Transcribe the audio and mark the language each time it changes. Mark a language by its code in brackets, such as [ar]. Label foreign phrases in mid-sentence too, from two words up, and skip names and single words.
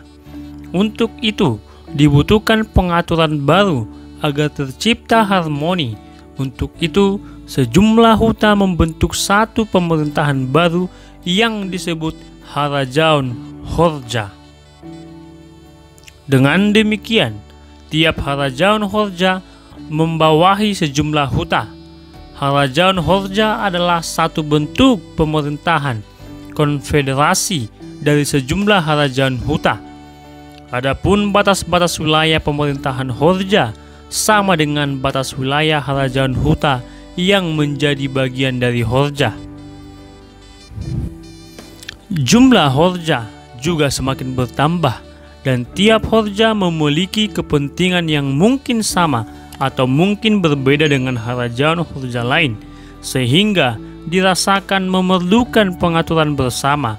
[id] Untuk itu, dibutuhkan pengaturan baru agar tercipta harmoni. Untuk itu, sejumlah huta membentuk satu pemerintahan baru yang disebut Harajaon Horja. Dengan demikian, tiap Harajaon Horja membawahi sejumlah huta. Harajaon Horja adalah satu bentuk pemerintahan konfederasi dari sejumlah harajaon huta. Adapun batas-batas wilayah pemerintahan Horja sama dengan batas wilayah harajaon huta yang menjadi bagian dari Horja. Jumlah Horja juga semakin bertambah dan tiap Horja memiliki kepentingan yang mungkin sama atau mungkin berbeda dengan harajaon Horja lain, sehingga dirasakan memerlukan pengaturan bersama.